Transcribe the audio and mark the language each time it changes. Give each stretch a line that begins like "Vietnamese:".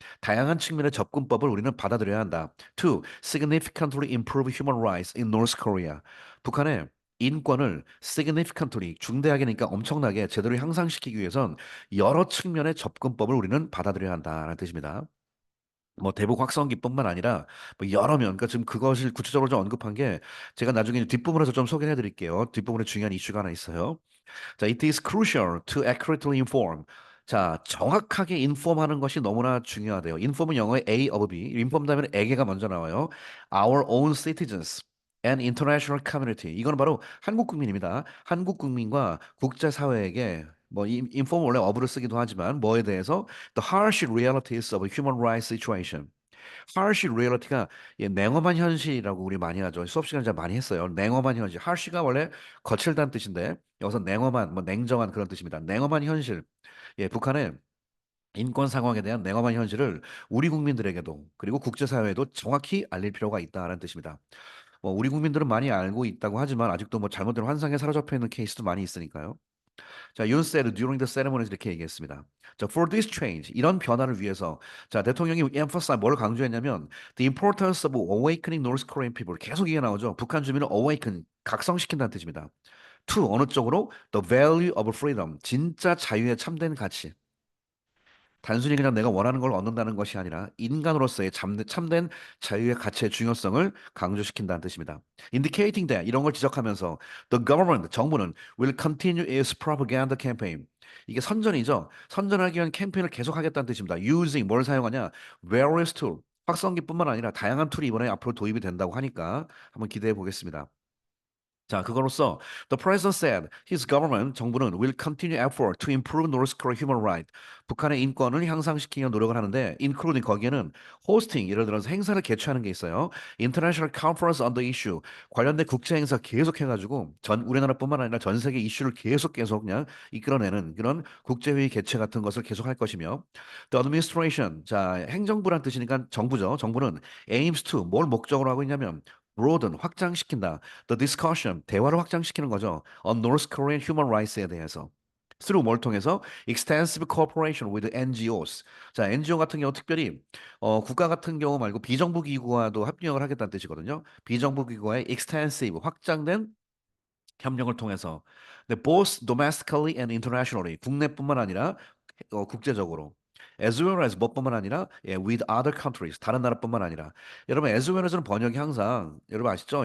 Korean: 다양한 측면의 접근법을 우리는 받아들여야 한다.
English: To significantly improve human rights in North Korea.
Korean: 북한의 인권을 significantly 중대하게니까 엄청나게 제대로 향상시키기 위해선 여러 측면의 접근법을 우리는 받아들여야 한다라는 뜻입니다. 뭐 대북 확성기뿐만 아니라 뭐 여러 면, 그러니까 지금 그것을 구체적으로 좀 언급한 게 제가 나중에 뒷부분에서 좀 소개해 드릴게요. 뒷부분에 중요한 이슈가 하나 있어요. 자,
English: it is crucial to accurately inform.
Korean: 자, 정확하게 인폼하는 것이 너무나 중요하대요. 인폼은 영어의 A of B, 인폼 다음에 에게가 먼저 나와요.
English: Our own citizens and international community.
Korean: 이거는 바로 한국 국민입니다. 한국 국민과 국제 사회에게 뭐 인폼 원래 어부를 쓰기도 하지만 뭐에 대해서
English: the harsh realities of human rights situation.
Korean: harsh reality가 예, 냉엄한 현실이라고 우리 많이 하죠. 수업 시간에 제가 많이 했어요. 냉엄한 현실. harsh가 원래 거칠다는 뜻인데 여기서 냉엄한 뭐 냉정한 그런 뜻입니다. 냉엄한 현실. 예, 북한의 인권 상황에 대한 냉엄한 현실을 우리 국민들에게도 그리고 국제사회에도 정확히 알릴 필요가 있다는 뜻입니다. 뭐 우리 국민들은 많이 알고 있다고 하지만 아직도 뭐 잘못된 환상에 사로잡혀 있는 케이스도 많이 있으니까요.
English: 자, Yoon said during the ceremony
Korean: 이렇게 얘기했습니다. 자,
English: for this change
Korean: 이런 변화를 위해서 자 대통령이 emphasize 뭘 강조했냐면
English: the importance of awakening North Korean people
Korean: 계속 이게 나오죠. 북한 주민을 awaken 각성시킨다는 뜻입니다. to 어느 쪽으로
English: the value of freedom
Korean: 진짜 자유의 참된 가치. 단순히 그냥 내가 원하는 걸 얻는다는 것이 아니라 인간으로서의 참된 자유의 가치의 중요성을 강조시킨다는 뜻입니다.
English: Indicating that
Korean: 이런 걸 지적하면서
English: the government 정부는 will continue its propaganda campaign.
Korean: 이게 선전이죠. 선전하기 위한 캠페인을 계속하겠다는 뜻입니다.
English: Using
Korean: 뭘 사용하냐?
English: Various tool.
Korean: 확성기뿐만 아니라 다양한 툴이 이번에 앞으로 도입이 된다고 하니까 한번 기대해 보겠습니다. 자, 그거로써
English: the president said his government 정부는 will continue effort to improve North Korea human right.
Korean: 북한의 인권을 향상시키기 위한 노력을 하는데 including 거기에는 hosting 예를 들어서 행사를 개최하는 게 있어요.
English: International Conference on the issue
Korean: 관련된 국제 행사 계속 해가지고 전 우리나라뿐만 아니라 전 세계 이슈를 계속 그냥 이끌어내는 그런 국제회의 개최 같은 것을 계속할 것이며
English: the administration
Korean: 자 행정부란 뜻이니까 정부죠. 정부는 aims to 뭘 목적으로 하고 있냐면 broaden 확장시킨다.
English: The discussion
Korean: 대화를 확장시키는 거죠.
English: On North Korean human rights에 대해서. through
Korean: 뭘 통해서
English: extensive cooperation with NGOs.
Korean: 자, NGO 같은 경우 특별히 국가 같은 경우 말고 비정부 기구와도 협력을 하겠다는 뜻이거든요. 비정부 기구와의 extensive 확장된 협력을 통해서. 근데
English: both domestically and internationally
Korean: 국내뿐만 아니라 국제적으로.
English: as well as
Korean: 뭐뿐만 아니라 예,
English: with other countries
Korean: 다른 나라뿐만 아니라 여러분 as well as는 번역이 항상 여러분 아시죠?